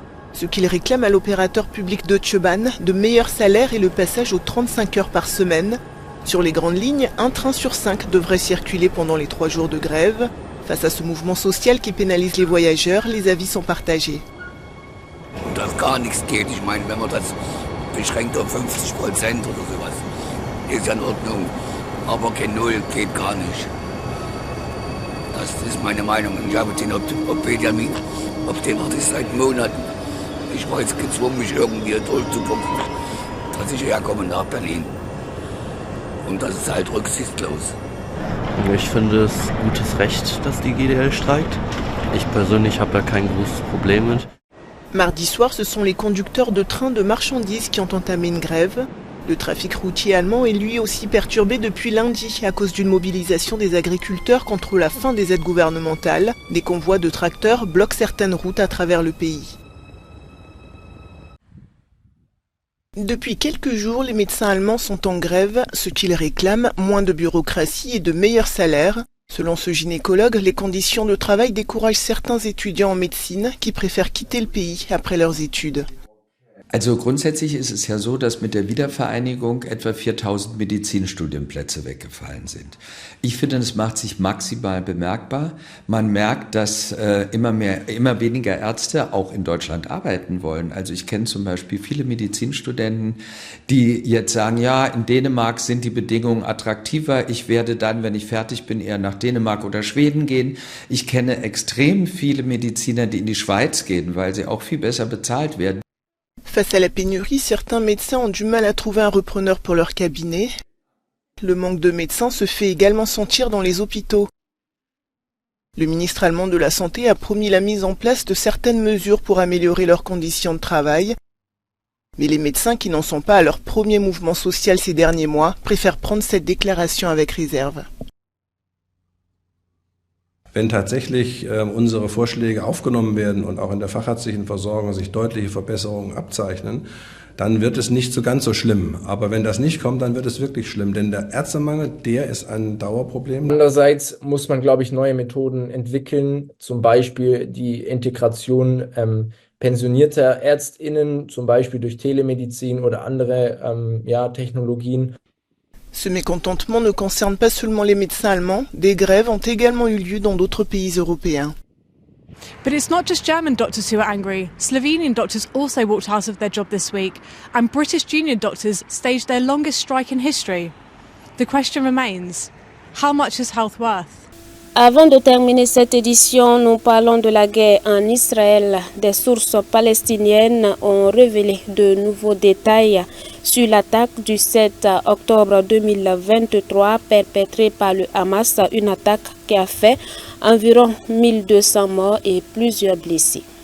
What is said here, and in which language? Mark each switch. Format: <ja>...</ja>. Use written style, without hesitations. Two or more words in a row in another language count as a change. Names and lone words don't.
<fr>Ce qu'ils réclament à l'opérateur public Deutsche Bahn, de meilleurs salaires et le passage aux 35 heures par semaine. Sur les grandes lignes, un train sur 5 devrait circuler pendant les 3 jours de grève. Face à ce mouvement social qui pénalise les voyageurs, les avis sont partagés.</fr> <de>gar nichts geht. Ich meine, wenn man das beschränkt auf 50% oder sowas, ist ja in Ordnung. Aber kein Null geht gar nicht. Das ist meine Meinung. Ich habe den Benjamin, den hatte ich seit Monaten. Ich war jetzt gezwungen, mich irgendwie durchzupumpen, dass ich herkomme nach Berlin. Und das ist halt rücksichtslos. Ich finde es gutes Recht, dass die GDL streikt. Ich persönlich habe da kein großes Problem mit.</de> <fr>Mardi soir, ce sont les conducteurs de trains de marchandises qui ont entamé une grève. Le trafic routier allemand est lui aussi perturbé depuis lundi à cause d'une mobilisation des agriculteurs contre la fin des aides gouvernementales. Des convois de tracteurs bloquent certaines routes à travers le pays. Depuis quelques jours, les médecins allemands sont en grève. Ce qu'ils réclament, moins de bureaucratie et de meilleurs salaires. Selon ce gynécologue, les conditions de travail découragent certains étudiants en médecine qui préfèrent quitter le pays après leurs études.</fr> <de>Also grundsätzlich ist es ja so, dass mit der Wiedervereinigung etwa 4000 Medizinstudienplätze weggefallen sind. Ich finde, das macht sich maximal bemerkbar. Man merkt, dass immer weniger Ärzte auch in Deutschland arbeiten wollen. Also ich kenne zum Beispiel viele Medizinstudenten, die jetzt sagen, ja, in Dänemark sind die Bedingungen attraktiver. Ich werde dann, wenn ich fertig bin, eher nach Dänemark oder Schweden gehen. Ich kenne extrem viele Mediziner, die in die Schweiz gehen, weil sie auch viel besser bezahlt werden. Face à la pénurie, certains médecins ont du mal à trouver un repreneur pour leur cabinet. Le manque de médecins se fait également sentir dans les hôpitaux. Le ministre allemand de la Santé a promis la mise en place de certaines mesures pour améliorer leurs conditions de travail. Mais les médecins qui n'en sont pas à leur premier mouvement social ces derniers mois préfèrent prendre cette déclaration avec réserve. Wenn tatsächlich unsere Vorschläge aufgenommen werden und auch in der fachärztlichen Versorgung sich deutliche Verbesserungen abzeichnen, dann wird es nicht so ganz so schlimm. Aber wenn das nicht kommt, dann wird es wirklich schlimm, denn der Ärztemangel, der ist ein Dauerproblem. Andererseits muss man, glaube ich, neue Methoden entwickeln, zum Beispiel die Integration pensionierter ÄrztInnen, zum Beispiel durch Telemedizin oder andere Technologien.</de> <fr>Ce mécontentement ne concerne pas seulement les médecins allemands, des grèves ont également eu lieu dans d'autres pays européens.</fr> <en>But it's not just German doctors who are angry. Slovenian doctors also walked out of their job this week, and British junior doctors staged their longest strike in history. The question remains, how much is health worth?</en> <fr>Avant de terminer cette édition, nous parlons de la guerre en Israël. Des sources palestiniennes ont révélé de nouveaux détails sur l'attaque du 7 octobre 2023 perpétrée par le Hamas, une attaque qui a fait environ 1200 morts et plusieurs blessés.</fr>